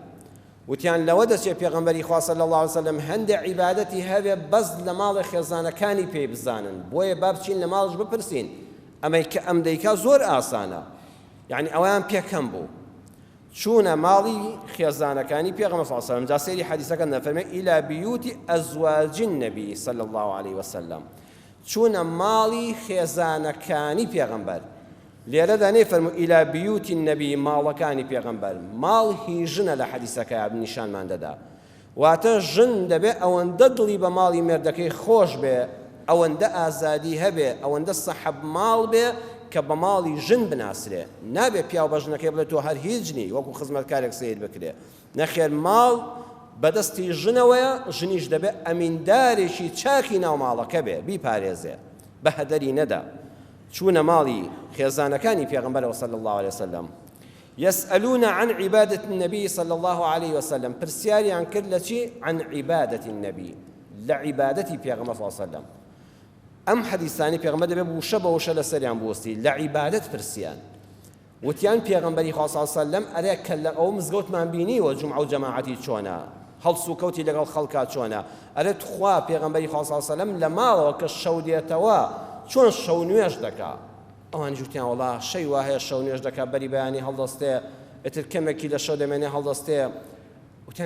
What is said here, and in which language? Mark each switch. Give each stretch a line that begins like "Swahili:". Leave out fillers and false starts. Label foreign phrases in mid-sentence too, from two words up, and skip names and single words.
Central Kurdish: وتیان لەوە دەچێت پێغەمبەری خوا
Arabic: صلی الله عليه وسلم
Central Kurdish: هەندێک عیبادەتی هەبێ بەس لە ماڵی خێزانەکانی پێی بزانن، بۆیە با بچین لە ماڵش بپرسین. ئەمەی کە ئەم دەیکا زۆر ئاسانە، یعنی ئەویان پێکەم بوو. چوونە ماڵی خێزانەکانی پێغەمبەر
Arabic: صلی الله عليه وسلم.
Central Kurdish: جا سەیری حەدیسەکە دەفەرمێ
Arabic: إلى بيوت أزواج النبي صلى الله عليه وسلم.
Central Kurdish: چوونە ماڵی خێزانەکانی پێغەمبەر. لێرەدا نەیفەرموو
Arabic: إلى بيوت النبي
Central Kurdish: ماڵەکانی پێغەمبەر. ماڵ هی ژنە لە حەدیسەکە نیشانمان دەدا. واتە ژن دەبێ ئەوەندە دڵی بە ماڵی مێردەکەی خۆش بێ، ئەوەندە ئازادی هەبێ، ئەوەندە سەحەب ماڵ بێ کە بە ماڵی ژن بناسرێ. نابێ پیاو بە ژنەکەی بڵێت تۆ هەر هیچ نی، وەکو خزمەتکارێک سیر بکرێ. نەخێر ماڵ بەدەستی ژنەوەیە، ژنیش دەبێ ئەمیندارێکی چاکی ناو ماڵەکە بێ، بیپارێزێ، بە هەدەری نەدا. چوونە ماڵی خێزانەکانی پێغەمبەرەوە
Arabic: صلی الله عليه وسلم. يسألون عن عبادة النبي صلى الله عليه وسلم.
Central Kurdish: پرسیاریان کرد لە چی؟
Arabic: عن عبادة النبي،
Central Kurdish: لە عیبادەتی پێغەمبەر
Arabic: صلی الله عليه وسلم.
Central Kurdish: ئەم حەدیسانی پێغەمبەر دەبێ وشە بە وشە لەسەریان بوەستی، لە عیبادەت پرسیان. وتیان پێغەمبەری خوا
Arabic: صلی الله عليه وسلم
Central Kurdish: ئەرێ کە لە ئەو مزگەوتمان بینیوە جومعە و جەماعەتی چۆنە، هەڵس و کەوتی لەگەڵ خەڵکا چۆنە. ئەرێ خوا پێغەمبەری خوا
Arabic: صلی الله عليه وسلم
Central Kurdish: لە ماڵەوە کە شەو دێتەوە چۆن شەو نوێژ دەکا ئەوانی ژوتیان وڵا شەی وا هەیە شەو نوێژ دەکا بەری بەیانی هەڵدەستێ ئیتر کەمێکی لە شەو دەمێنێ هەڵدەستێ وتیان